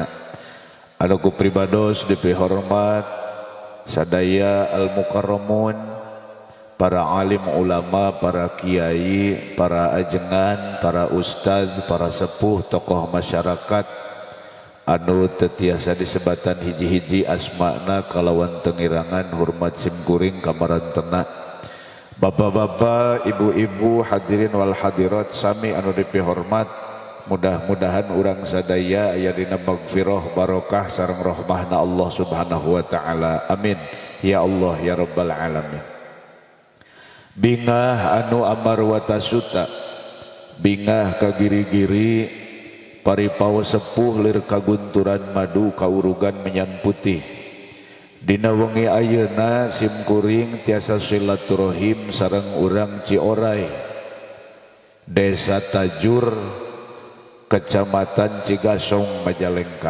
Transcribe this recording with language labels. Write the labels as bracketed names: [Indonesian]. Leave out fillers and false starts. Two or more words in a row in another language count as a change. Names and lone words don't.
[Sundanese] Anu ku pribados dipihormat sadaya al-mukarramun, para alim ulama, para kiai, para ajengan, para ustadz, para sepuh, tokoh masyarakat anu tetiasa disebatan hiji-hiji asmana kalawan tengirangan hormat simkuring kamarantena. Bapak-bapak, ibu-ibu, [Arabic] hadirin wal hadirat [Sundanese] sami anu dipihormat, mudah-mudahan urang sadaya aya dina magfirah barokah sareng rahmahna Allah [Arabic] Subhanahu wa taala. Amin ya Allah ya rabbal alamin. [Sundanese] Bingah anu amar watasuta, bingah kagiri-giri paripawa sepuh lir kagunturan madu kaurugan menyan putih. Dina wengi ayeuna simkuring tiasa silaturahim sareng urang Cioray, Desa Tajur, Kecamatan Cigasong, Majalengka.